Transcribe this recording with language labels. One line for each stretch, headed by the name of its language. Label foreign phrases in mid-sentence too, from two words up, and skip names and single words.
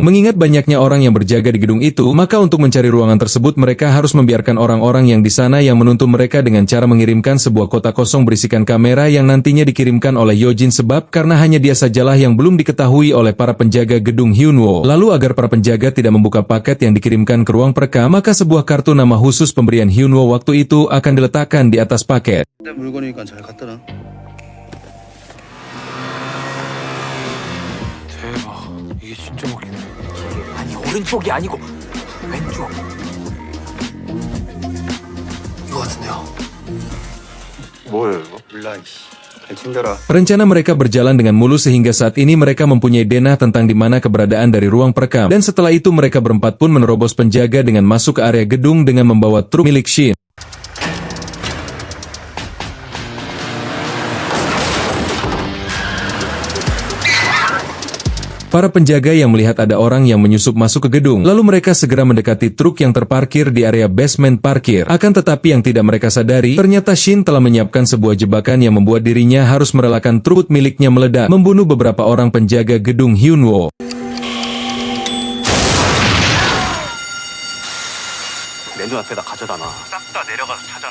Indonesian: Mengingat banyaknya orang yang berjaga di gedung itu, maka untuk mencari ruangan tersebut mereka harus membiarkan orang-orang yang di sana yang menuntun mereka dengan cara mengirimkan sebuah kotak kosong berisikan kamera yang nantinya dikirimkan oleh Yojin, sebab karena hanya dia sajalah yang belum diketahui oleh para penjaga gedung Hyunwoo. Lalu agar para penjaga tidak membuka paket yang dikirimkan ke ruang perekam, maka sebuah kartu nama khusus pemberian Hyunwoo waktu itu akan diletakkan di atas paket.
Korean: 물건이니까 잘 갖다라. 대박. 이게 진짜 먹히네. 아니 오른쪽이 아니고 왼쪽 이거 같은데요. 뭐예요 이거? 몰라 이씨. 잘 챙겨라.
Indonesian: Rencana mereka berjalan dengan mulus sehingga saat ini mereka mempunyai denah tentang di mana keberadaan dari ruang perekam. Dan setelah itu mereka berempat pun menerobos penjaga dengan masuk ke area gedung dengan membawa truk milik Shin. Para penjaga yang melihat ada orang yang menyusup masuk ke gedung, lalu mereka segera mendekati truk yang terparkir di area basement parkir. Akan tetapi yang tidak mereka sadari, ternyata Shin telah menyiapkan sebuah jebakan yang membuat dirinya harus merelakan truk miliknya meledak, membunuh beberapa orang penjaga gedung Hyunwoo.
Korean: 내 눈앞에다 가져다 놔. 싹 다 내려가서 찾아내.